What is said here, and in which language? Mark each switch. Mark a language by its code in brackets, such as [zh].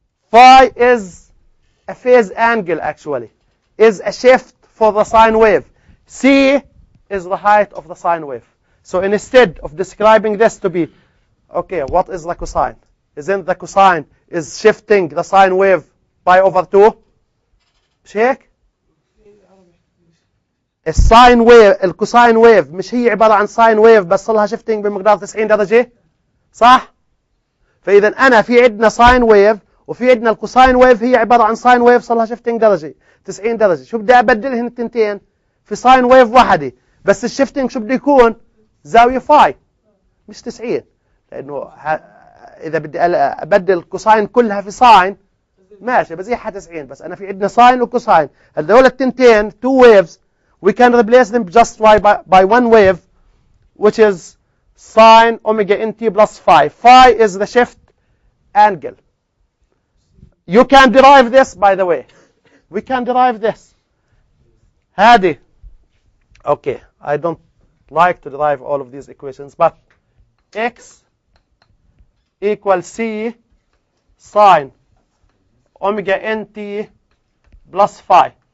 [en] Phi is a phase angle actually, is a shift for the sine wave. C is the height of the sine wave. So instead of describing this to be, okay, what is the cosine? Isn't the cosine is shifting the sine wave pi over 2? [ar] مش هيك؟ الساين ويف الكوساين ويف مش هي عبارة عن ساين ويف بس لها شيفتنج بمقدار 90 درجة؟ صح؟ فإذا أنا في عندنا ساين ويف وفي عندنا الكوساين ويف هي عبارة عن ساين ويف صار لها شيفتنج درجة 90 درجة. شو بدي أبدلهن التنتين؟ في ساين ويف واحدة بس الشيفتنج شو بده يكون؟ زاوية فاي مش 90. لأنه إذا بدي أبدل الكوساين كلها في ساين ماشي بزيحها 90 بس أنا في عندنا ساين وكوساين. هذول التنتين [en] two waves we can replace them just by one wave which is sine omega nt plus phi. Phi is the shift angle. You can derive this by the way. We can derive this. [ar] هذه [en] okay, I don't like to derive all of these equations but x equals C sine omega nt plus phi